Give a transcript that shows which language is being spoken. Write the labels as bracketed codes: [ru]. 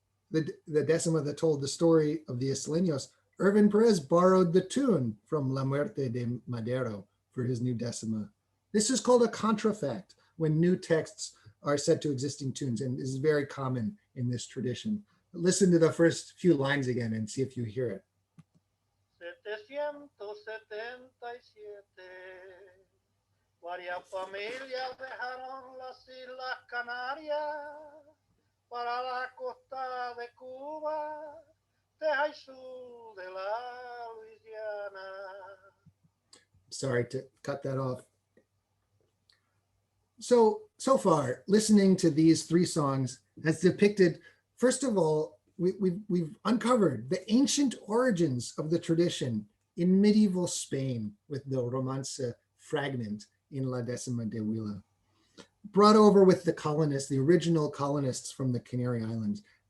[en] The Decima that told the story of the Islenos. Irvin Perez borrowed the tune from La Muerte de Madero for his new Decima. This is called a contrafact, when new texts are set to existing tunes, and is very common in this tradition. Listen to the first few lines again and see if you hear it. [es] 777, varias familias dejaron las Islas Canarias para la costa de Cuba, Texas y sur de la Louisiana. [en] Sorry to cut that off. So far, listening to these three songs has depicted, first of all, we've uncovered the ancient origins of the tradition in medieval Spain with the Romance fragment in La Decima de Huila, brought over with the colonists, the original colonists from the Canary Islands.